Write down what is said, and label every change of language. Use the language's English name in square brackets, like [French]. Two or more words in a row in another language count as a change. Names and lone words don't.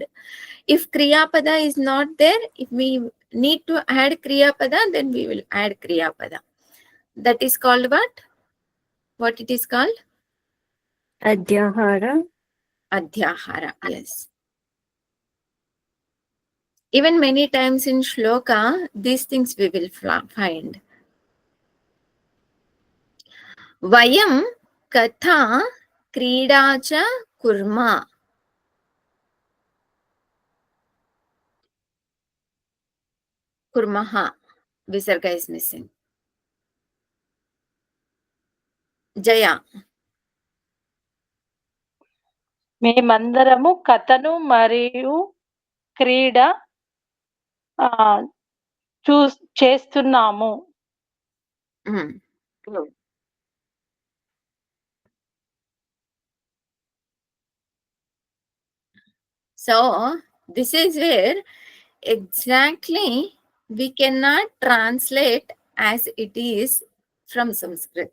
[English] If [Sanskrit] kriya pada [English] is not there, if we need to add [Sanskrit] kriya pada, [English] then we will add [Sanskrit] kriya pada. [English] That is called what? What it is called? Adhyahara. Adhyahara. Yes. Even many times in shloka, these things we will find. [Sanskrit] वयं कथा क्रीडाच कुर्म. [English] Kurmaha. Visarga is missing. Jaya. [Telugu] మేమందరము కథను మరియు క్రీడ చేస్తున్నాము. [English] So, this is where exactly we cannot translate as it is from Sanskrit.